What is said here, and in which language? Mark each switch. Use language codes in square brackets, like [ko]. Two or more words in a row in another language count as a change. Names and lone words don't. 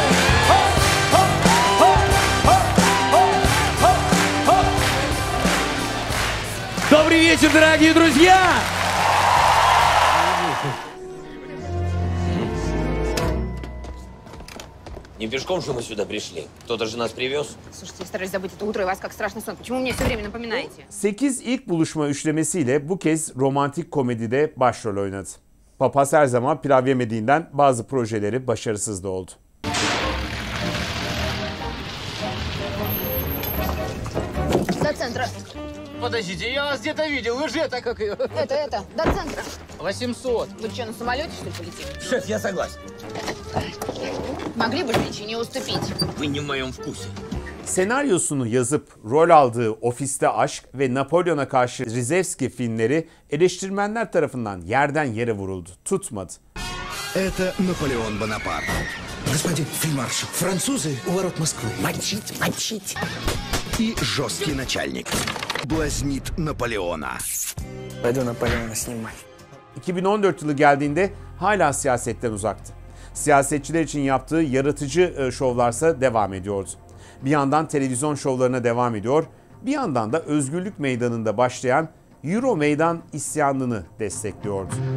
[ru] Добрый вечер, дорогие друзья! Не пешком же мы сюда пришли. Кто-то же нас привез. Слушайте, я стараюсь забыть это утро и вас как страшный сон. Почему мне все время напоминаете? [tr] 8 ilk buluşma üçlemesiyle bu kez romantik komedide başrol oynadı. Papaz her zaman pilav yemediğinden bazı projeleri başarısız da oldu. [ru] До центра. Подождите, я вас где-то видел. Вы же это как ее? Это, до центра. 800. Вы что, на самолете, что ли, полетели? Шеф, я согласен. Могли бы женщине уступить. Вы не в моем вкусе. [tr] Senaryosunu yazıp rol aldığı Ofiste Aşk ve Napolyon'a karşı Rizevski filmleri eleştirmenler tarafından yerden yere vuruldu. Tutmadı. [ru] Это Наполеон Бонапарт. Господин фельдмаршал, французы у ворот Москвы. Мочить, мочить. И жесткий начальник. Блазнит Наполеона. Пойду Наполеона снимать. [tr] 2014 yılı geldiğinde hala siyasetten uzaktı. Siyasetçiler için yaptığı yaratıcı şovlarsa devam ediyordu. Bir yandan televizyon şovlarına devam ediyor, bir yandan da Özgürlük Meydanı'nda başlayan Euro Meydan isyanını destekliyordu.